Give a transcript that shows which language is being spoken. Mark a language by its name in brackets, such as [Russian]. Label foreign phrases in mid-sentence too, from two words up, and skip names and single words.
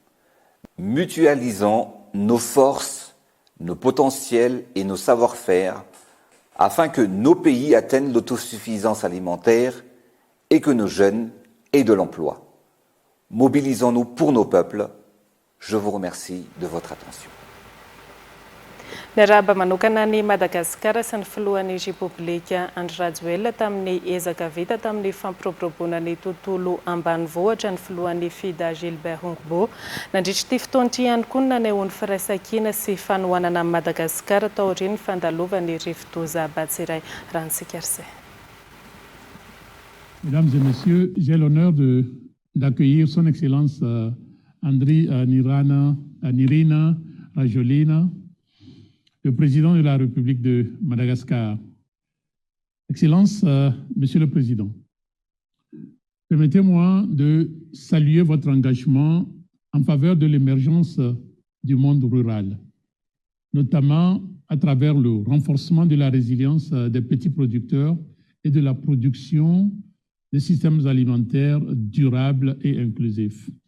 [French] Mutualisons nos forces, nos potentiels et nos savoir-faire afin que nos pays atteignent l'autosuffisance alimentaire et que nos jeunes et de l'emploi. Mobilisons-nous pour nos peuples. Je vous remercie de votre attention. [Malagasy] Niarahaba manokana ny Madagasikara sy ny filohan'ny Repoblika Andry Rajoelina tamin'ny ezaka vita tamin'ny fampiroboroboana ny tontolo ambanivohitra ny filohan'ny FIDA Gilbert Hongbo. Nandritra ity fotoana ity ihany koa nanehoany firaisan-kina sy fanohanana amin'ny Madagasikara tao aorian'ny fandalovan'ny rivo-doza Batsiray Rantsikerse. [French] Mesdames et messieurs, j'ai l'honneur d'accueillir son Excellence Nirina Rajoelina, le président de la République de Madagascar. Excellence, Monsieur le Président, permettez-moi de saluer votre engagement en faveur de l'émergence du monde rural, notamment à travers le renforcement de la résilience des petits producteurs et de la production des systèmes alimentaires durables et inclusifs.